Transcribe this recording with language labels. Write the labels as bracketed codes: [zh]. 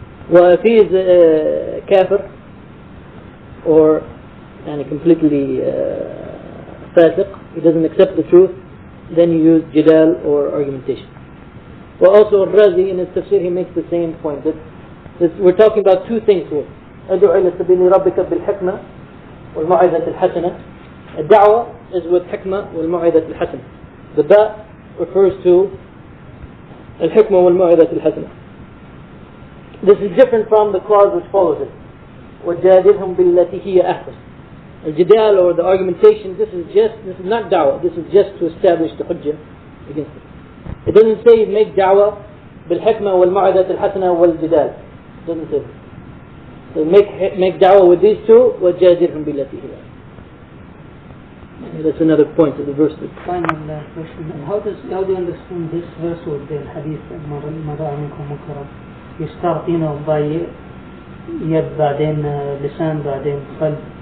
[en] Well, if he is a kafir or completely fasiq, he doesn't accept the truth, then you use jidal or argumentation. Well, also Al-Razi in his tafsir, he makes the same point that we're talking about two things here. [ar] أدعو إلى سبيل ربك بالحكمة والموعظة الحسنة. الدعوة [en] is with [ar] حكمة والموعظة الحسنة. [en] The ba refers to [ar] الحكمة والموعظة الحسنة. [en] This is different from the clause which follows it. [ar] وجادلهم بالتي هي أحسن. [en] الجدال or the argumentation, this is not da'wah. This is just to establish the hujjah against it. It doesn't say make da'wah [ar] بالحكمة والموعظة الحسنة والجدال. [en] It doesn't say that. So make da'wah with these two, [ar] وَجَادِرْهُمْ بِالَّتِي هِيَ أَحْسَنُ. [en] That's another point of the verse. Final question. How do you understand this verse with the hadith [ar] مَا رَأَى مِنكُم مُنكَرًا? [en] You start by [ar] يد بعدين لسان بعدين قلب.